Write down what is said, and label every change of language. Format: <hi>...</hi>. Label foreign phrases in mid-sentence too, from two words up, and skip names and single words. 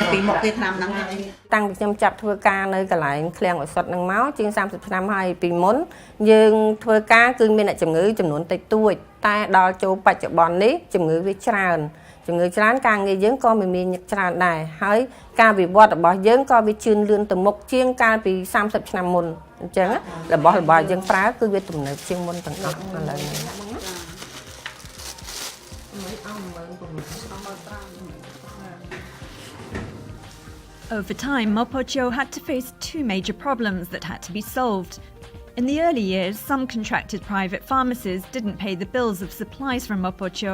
<km>ពីមុខទេឆ្នាំហ្នឹងហើយតាំងពីខ្ញុំចាប់ធ្វើការនៅកន្លែងឃ្លាំងឱសថហ្នឹងមកជាង30ឆ្នាំហើយពីមុនយើងធ្វើការគឺមានអ្នកជំងឺចំនួនតិចតួចតែដល់ចូលបច្ចុប្បន្ននេះជំងឺវាច្រើនជំងឺច្រើនការងារយើងក៏មានច្រើនដែរហើយការវិវត្តរបស់យើងក៏វាជឿនលឿនទៅមុខជាងកាលពី30ឆ្នាំមុនអញ្ចឹងរបស់យើងប្រើគឺវាទំនើបជាងមុនទាំងអស់ឥឡូវនេះ</km> <en>Over time, MoPoTsyo had to face two major problems that had to be solved. In the early years, some contracted private pharmacies didn't pay the bills of supplies from MoPoTsyo.</en>